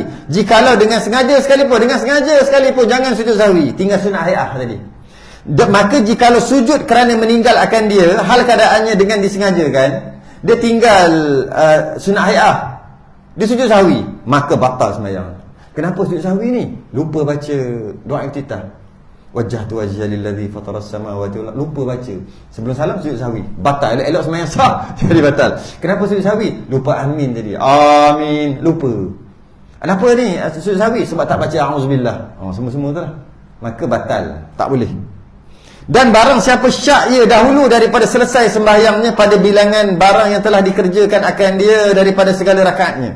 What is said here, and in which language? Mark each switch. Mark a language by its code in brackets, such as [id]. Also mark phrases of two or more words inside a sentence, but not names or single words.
[ms] Jikalau dengan sengaja sekalipun jangan sujud sahwi. Tinggal [ar] sunat hai'ah [ms] tadi. Maka jikalau sujud kerana meninggal akan dia, hal keadaannya dengan disengajakan, dia tinggal [ar] sunat hai'ah, [ms] dia sujud sahwi, maka batal sembahyang. Kenapa sujud sahwi ni? Lupa baca doa iftitah. [ar] وجهت وجهي للذي فطر السماوات والأرض. [ms] Lupa baca. Sebelum salam sujud sahwi. Batal. Elok sembahyang sah. Jadi batal. Kenapa sujud sahwi? Lupa amin tadi. Amin. Lupa. Kenapa ni sujud sahwi? Sebab tak baca auzubillah. Semua-semua tu lah. Maka batal, tak boleh. Dan barang siapa syak ia dahulu daripada selesai sembahyangnya pada bilangan barang yang telah dikerjakan akan dia daripada segala rakaatnya.